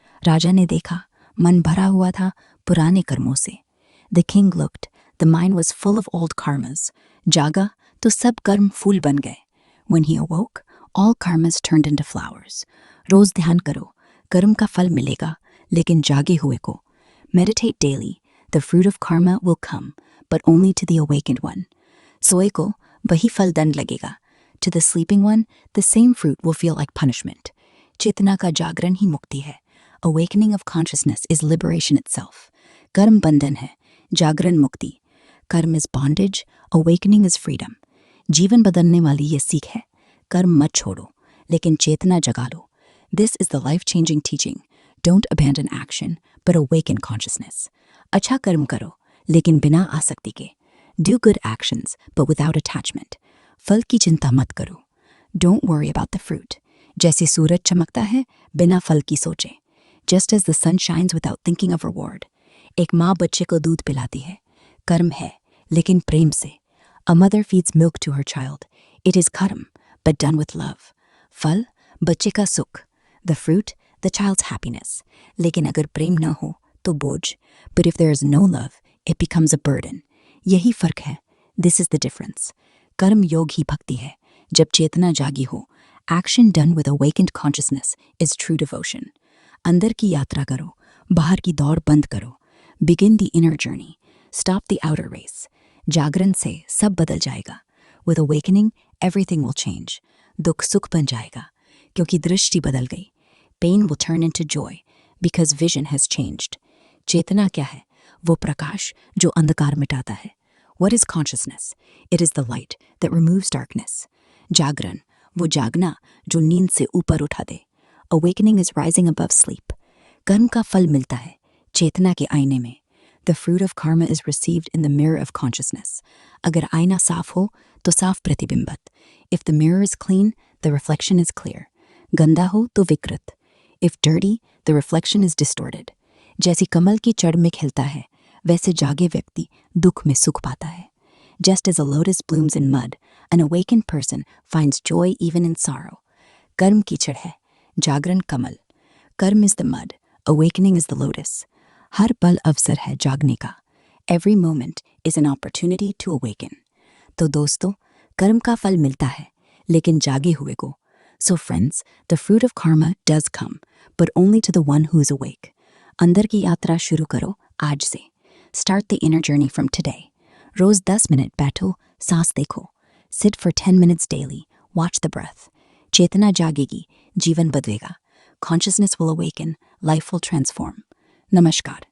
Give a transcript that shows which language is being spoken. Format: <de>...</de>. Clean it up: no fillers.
<hi>राजा ने देखा, मन भरा हुआ था पुराने कर्मों से.</hi> <en>The king looked. The mind was full of old karmas.</en> <hi>जागा तो सब कर्म फूल बन गए.</hi> <en>When he awoke, all karmas turned into flowers.</en> <hi>रोज ध्यान करो, कर्म का फल मिलेगा, लेकिन जागे हुए को.</hi> <en>Meditate daily. The fruit of karma will come, but only to the awakened one.</en> <hi>सोए को वही फल दंड लगेगा.</hi> <en>To the sleeping one, the same fruit will feel like punishment.</en> <hi>चेतना का जागरण ही मुक्ति है.</hi> <en>Awakening of consciousness is liberation itself.</en> <hi>कर्म बंधन है, जागरण मुक्ति.</hi> <en>Karma is bondage, awakening is freedom.</en> <hi>जीवन बदलने वाली ये सीख है, कर्म मत छोड़ो, लेकिन चेतना जगा लो.</hi> <en>This is the life-changing teaching. Don't abandon action, but awaken consciousness.</en> <hi>अच्छा कर्म करो, लेकिन बिना आसक्ति के.</hi> <en>Do good actions, but without attachment.</en> <hi>फल की चिंता मत करो.</hi> <en>Don't worry about the fruit.</en> <hi>जैसे सूरज चमकता है, बिना फल की सोचे.</hi> <en>Just as the sun shines without thinking of reward.</en> <hi>एक माँ बच्चे को दूध पिलाती है. कर्म है, लेकिन प्रेम से.</hi> <en>A mother feeds milk to her child. It is karma, but done with love.</en> <hi>फल, बच्चे का सुख.</hi> <en>The fruit, the child's happiness.</en> <hi>लेकिन अगर प्रेम न हो, तो बोझ.</hi> <en>But if there is no love, it becomes a burden.</en> <hi>यही फर्क है.</hi> <en>This is the difference.</en> <hi>कर्म योग ही भक्ति है जब चेतना जागी हो।</hi> <en>Action done with awakened consciousness is true devotion.</en> <hi>अंदर की यात्रा करो, बाहर की दौड़ बंद करो।</hi> <en>Begin the inner journey, stop the outer race.</en> <hi>जागरण से सब बदल जाएगा।</hi> <en>With awakening everything will change.</en> <hi>दुख सुख बन जाएगा क्योंकि दृष्टि बदल गई।</hi> <en>Pain will turn into joy because vision has changed.</en> <hi>चेतना क्या है? वो प्रकाश जो अंधकार मिटाता है।</hi> <en>What is consciousness? It is the light that removes darkness.</en> <hi>जागरण, वो जागना जो नींद से ऊपर उठा दे।</hi> <en>Awakening is rising above sleep.</en> <hi>कर्म का फल मिलता है चेतना के आईने में।</hi> <en>The fruit of karma is received in the mirror of consciousness.</en> <hi>अगर आईना साफ हो तो साफ प्रतिबिंबत।</hi> <en>If the mirror is clean, the reflection is clear.</en> <hi>गंदा हो तो विकृत।</hi> <en>If dirty, the reflection is distorted.</en> <hi>जैसी कमल की जड़ में खिलता है वैसे जागे व्यक्ति दुख में सुख पाता है।</hi> <en>Just as a lotus blooms in mud, an awakened person finds joy even in sorrow.</en> <hi>कर्म कीचड़ है, जागरण कमल।</hi> <en>कर्म is the mud, awakening is the lotus.</en> <hi>हर पल अवसर है जागने का।</hi> <en>Every moment is an opportunity to awaken.</en> <hi>तो दोस्तों, कर्म का फल मिलता है लेकिन जागे हुए को।</hi> <en>So friends, the fruit of karma does come, but only to the one who is awake.</en> <hi>अंदर की यात्रा शुरू करो आज से।</hi> <en>Start the inner journey from today.</en> <hi>Rose 10 minute बैठो, सांस देखो।</hi> <en>Sit for 10 minutes daily. Watch the breath.</en> <hi>चेतना जागेगी, जीवन बदलेगा।</hi> <en>Consciousness will awaken, life will transform. नमस्कार।</en>